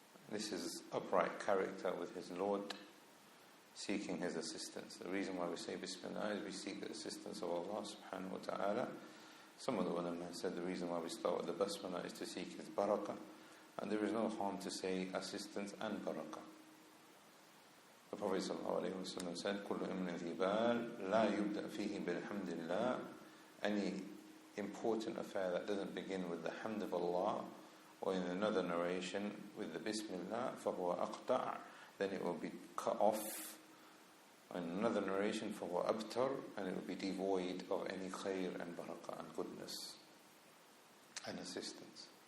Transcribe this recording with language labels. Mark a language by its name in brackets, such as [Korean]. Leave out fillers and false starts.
[English] This is upright character with his Lord, seeking his assistance. The reason why we say Bismillah is we seek the assistance of Allah subhanahu wa ta'ala. Some of the ulama said the reason why we start with the Basmala is to seek his barakah, and there is no harm to say assistance and barakah. The Prophet sallallahu alayhi wa sallam said, [Arabic] كُلُّ إِمْنِ ذِي بَالٍ لَا يُبْدَأْ فِيهِ بِالْحَمْدِ اللَّهِ. [English] Any important affair that doesn't begin with the hamd of Allah, or in another narration with the Bismillah, [Arabic] فَهُوَ أَقْطَعْ, [English] then it will be cut off. In another narration, [Arabic] فَهُوَ أَبْتَرْ, [English] and it will be devoid of any khair and barakah and goodness and assistance.